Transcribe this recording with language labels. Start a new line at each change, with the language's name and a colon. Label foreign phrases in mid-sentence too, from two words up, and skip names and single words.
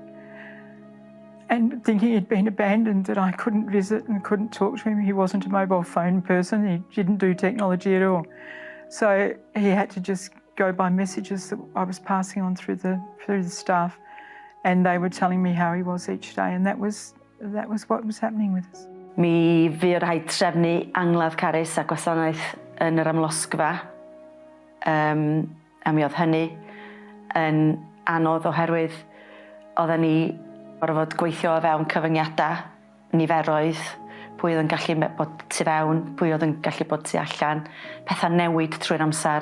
English: And thinking he'd been abandoned, that I couldn't visit and couldn't talk to him. He wasn't a mobile phone person. He didn't do technology at all. So he had to just go by messages that I was passing on through the staff. And they were telling me how he was each day, and that was what was happening with us.
Welsh: Mi fu rhaid trefnu angladd carys a gwasanaeth yn yr amlosgfa. A mi oedd hynny yn anodd oherwydd oedden ni gorfod gweithio o fewn cyfyngiadau, niferoedd, pwy oedd yn gallu bod tu fewn, pwy oedd yn gallu bod tu allan, pethau newid trwy'r amser.